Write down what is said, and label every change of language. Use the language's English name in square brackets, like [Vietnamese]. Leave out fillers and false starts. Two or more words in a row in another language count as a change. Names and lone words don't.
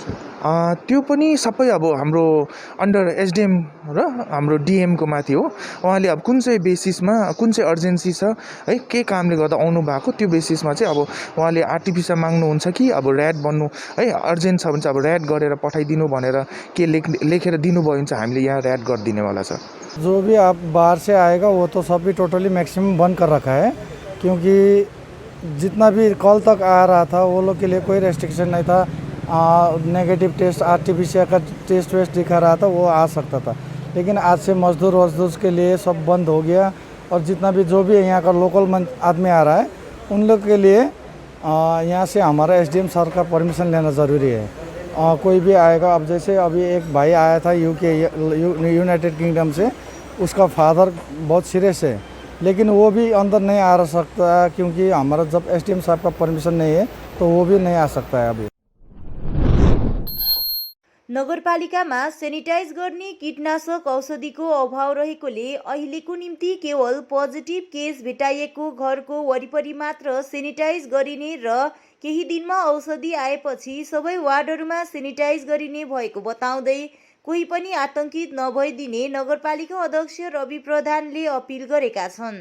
[Nepali] त्यो पनि सबै अब हाम्रो [English] under SDM [Nepali] र हाम्रो डिएमको माथि हो। उहाँले अब कुन चाहिँ बेसिसमा कुन चाहिँ अर्जेन्सी छ है के कामले गर्दा आउनु भएको त्यो बेसिसमा चाहिँ अब उहाँले आरटीपीसीआर माग्नुहुन्छ कि अब ऱ्याट बन्नु है अर्जेन्ट छ भने चाहिँ अब ऱ्याट गरेर पठाइदिनु भनेर के लेखेर दिनुभयो भने चाहिँ हामीले यहाँ ऱ्याट गरिदिनेवाला छ। [Hindi] जो भी आप बाहर से आएगा वो तो सभी [English] totally maximum [Hindi] बंद कर रखा है क्योंकि जितना भी कल तक आ रहा था वो लोग के लिए कोई रेस्ट्रिक्शन नहीं था। [English] negative test RTPCR [Hindi] का टेस्ट वेस्ट दिखा रहा था वो आ सकता था, लेकिन आज से मजदूर के लिए सब बंद हो गया। और जितना भी जो भी यहाँ का लोकल आदमी आ रहा है उन लोग के लिए यहाँ से हमारा [English] SDM sir [Hindi] का परमिशन लेना ज़रूरी है। कोई भी आएगा, अब जैसे अभी एक भाई आया था यूनाइटेड किंगडम से, उसका फादर बहुत सीरियस है लेकिन वो भी अंदर नहीं आ सकता क्योंकि हमारा जब एसडीएम साहब का परमिशन नहीं है तो वो भी नहीं आ सकता है। अभी [Nepali] नगरपालिकामा सेनिटाइज गर्ने कीटनाशक औषधिको अभाव रहेकोले अहिलेको निम्ति केवल [English] positive case [Nepali] भेटाइएको घरको वरिपरि मात्र सेनिटाइज गरिने र केही दिनमा औषधि आएपछि सबै वार्डहरूमा सेनिटाइज गरिने भएको बताउँदै कोही पनि आतंकित नभइदिने नगरपालिका अध्यक्ष रवि प्रधानले अपिल गरेका छन्।